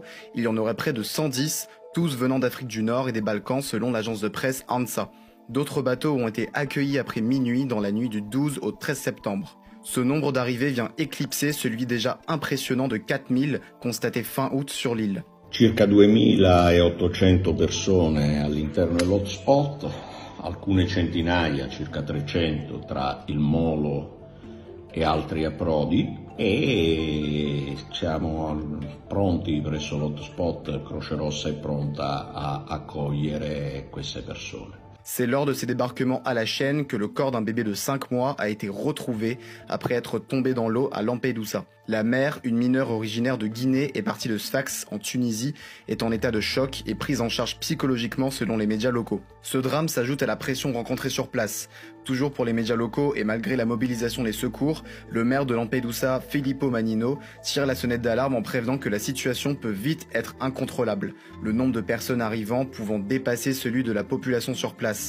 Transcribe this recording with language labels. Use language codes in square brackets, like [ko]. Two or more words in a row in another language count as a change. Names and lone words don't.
[fr] Il y en aurait près de 110, tous venant d'Afrique du Nord et des Balkans selon l'agence de presse ANSA. D'autres bateaux ont été accueillis après minuit dans la nuit du 12 au 13 septembre. Ce nombre d'arrivées vient éclipser celui déjà impressionnant de 4000 constaté fin août sur l'île. [it] Circa 2800 persone all'interno dell'hotspot, alcune centinaia, circa 300 tra il molo e altri approdi, e siamo pronti presso l'hotspot. Croce Rossa è pronta a accogliere queste persone. [fr] C'est lors de ces débarquements à la chaîne que le corps d'un bébé de 5 mois a été retrouvé après être tombé dans l'eau à Lampedusa. La mère, une mineure originaire de Guinée et partie de Sfax en Tunisie, est en état de choc et prise en charge psychologiquement selon les médias locaux. Ce drame s'ajoute à la pression rencontrée sur place. Toujours pour les médias locaux et malgré la mobilisation des secours, le maire de Lampedusa, Filippo Mannino, tire la sonnette d'alarme en prévenant que la situation peut vite être incontrôlable, le nombre de personnes arrivant pouvant dépasser celui de la population sur place.